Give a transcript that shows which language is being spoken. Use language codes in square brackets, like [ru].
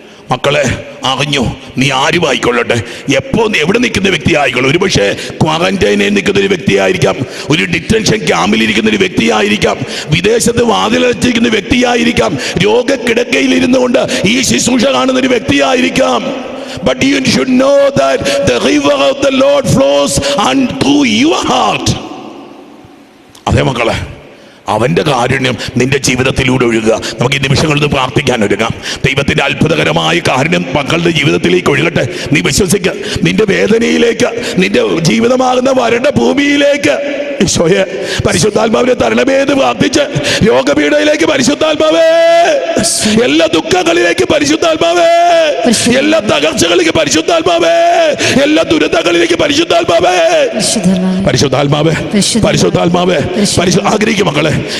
[ml] മക്കളെ, അറിഞ്ഞു, നീ ആരും ആയിക്കൊള്ളട്ടെ, എപ്പോ എവിടെ നിൽക്കുന്ന വ്യക്തി ആയിക്കൊള്ളും. ഒരു പക്ഷേ ക്വാറന്റൈനിൽ നിൽക്കുന്ന ഒരു വ്യക്തിയായിരിക്കാം, ഒരു ഡിറ്റൻഷൻ ക്യാമ്പിലിരിക്കുന്ന ഒരു വ്യക്തിയായിരിക്കാം, വിദേശത്ത് വാതിലടച്ചിരിക്കുന്ന വ്യക്തിയായിരിക്കാം, രോഗക്കിടക്കയിൽ ഇരുന്നു കൊണ്ട് ഈ ശുശ്രൂഷ കാണുന്ന ഒരു വ്യക്തിയായിരിക്കാം. [en] But you should know that the river of the Lord flows through your heart. [ml] അതേ മക്കളെ, അവന്റെ കാരുണ്യം നിന്റെ ജീവിതത്തിലൂടെ ഒഴുകുക. നമുക്ക് ഈ നിമിഷങ്ങളിൽ പ്രാർത്ഥിക്കാൻ ഒരുങ്ങാം. ദൈവത്തിന്റെ അത്ഭുതകരമായ കാരുണ്യം മക്കളുടെ ജീവിതത്തിലേക്ക് ഒഴുകട്ടെ. നീ വിശ്വസിക്കുക. നിന്റെ വേദനയിലേക്ക്, നിന്റെ ജീവിതമാകുന്ന വരണ്ട ഭൂമിയിലേക്ക് ഈശോയെ പരിശുദ്ധാത്മാവിനെ തരണമേ എന്ന് പ്രാർത്ഥിച്ച്, രോഗപീഠയിലേക്ക് പരിശുദ്ധാത്മാവേ, എല്ലാ ദുഃഖങ്ങളിലേക്ക് പരിശുദ്ധാത്മാവേ, എല്ലാ തകർച്ചകളിലേക്ക് പരിശുദ്ധാത്മാവേ, എല്ലാ ദുരിതങ്ങളിലേക്ക് പരിശുദ്ധാത്മാവേ, പരിശുദ്ധാത്മാവേ, പരിശുദ്ധാത്മാവേ, ആഗ്രഹിക്കും മക്കളെ.